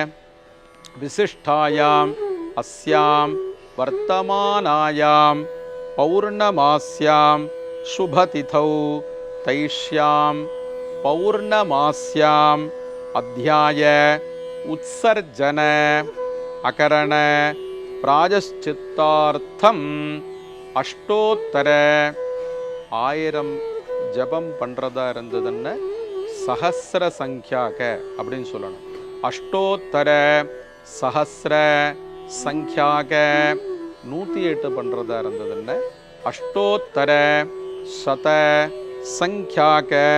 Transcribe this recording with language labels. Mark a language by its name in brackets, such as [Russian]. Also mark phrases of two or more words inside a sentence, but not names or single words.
[Sanskrit] विशिष्टायाम् अस्यां वर्तमानायां पौर्णमास्यां शुभतिथौ तैष्यां पौर्णमास्याम् अध्याय उत्सर्जन अकरण प्रायश्चित्तार्थम् अष्टोत्तर 1000 [Tamil] ஜபம் பண்ணுறதா இருந்ததுன்னு [Sanskrit] सहस्र संख्याक [Tamil] அப்படின்னு சொல்லணும். [Sanskrit] अष्टोत्तर सहस्र संख्याक 108 [Tamil] பண்ணுறதா இருந்ததுன்னு [Sanskrit] अष्टोत्तर शत संख्याक